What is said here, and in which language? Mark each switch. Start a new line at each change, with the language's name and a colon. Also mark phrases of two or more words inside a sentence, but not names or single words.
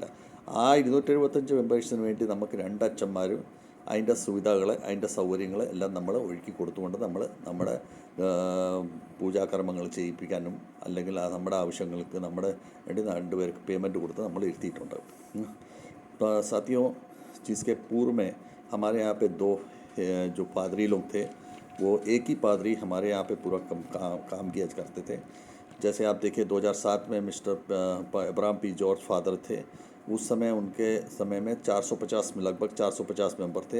Malayalam: ആ 275 മെമ്പേഴ്സിന് വേണ്ടി നമുക്ക് 2 അച്ഛന്മാരും അതിൻ്റെ സുവിധകൾ, അതിൻ്റെ സൗകര്യങ്ങൾ എല്ലാം നമ്മൾ ഒരുക്കി കൊടുത്തുകൊണ്ട് നമ്മൾ നമ്മുടെ പൂജാകർമ്മങ്ങൾ ചെയ്യിപ്പിക്കാനും അല്ലെങ്കിൽ നമ്മുടെ ആവശ്യങ്ങൾക്ക് നമ്മുടെ വേണ്ടി 2 പേർക്ക് പേയ്മെൻറ്റ് കൊടുത്ത് നമ്മൾ ഇരുത്തിയിട്ടുണ്ട്.
Hindi: साथियों, जिसके पूर्व में हमारे यहाँ पे 2 जो पादरी लोग थे, वो एक ही पादरी हमारे यहाँ पे पूरा काम किया करते थे. जैसे आप देखिए 2007 में मिस्टर अब्राहम पी जॉर्ज फादर थे. उस समय उनके समय में 450 में लगभग 450 मेंबर थे.